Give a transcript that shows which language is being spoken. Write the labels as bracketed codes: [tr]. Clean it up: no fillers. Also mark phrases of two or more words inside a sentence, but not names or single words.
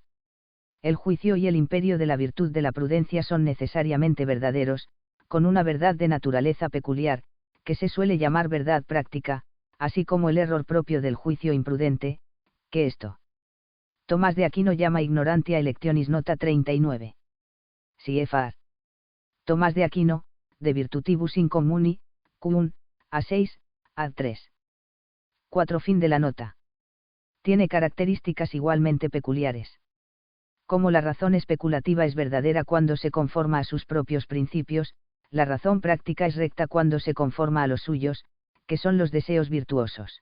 [es] El juicio y el imperio de la virtud de la prudencia son necesariamente verdaderos, con una verdad de naturaleza peculiar, que se suele llamar verdad práctica, así como el error propio del juicio imprudente, que esto. Tomás de Aquino llama [la] ignorantia electionis. [es] Nota 39. CFR. Tomás de Aquino, De Virtutibus Incommuni, Q1, A6, A3. 4. Fin de la nota. Tiene características igualmente peculiares. Como la razón especulativa es verdadera cuando se conforma a sus propios principios, la razón práctica es recta cuando se conforma a los suyos, que son los deseos virtuosos.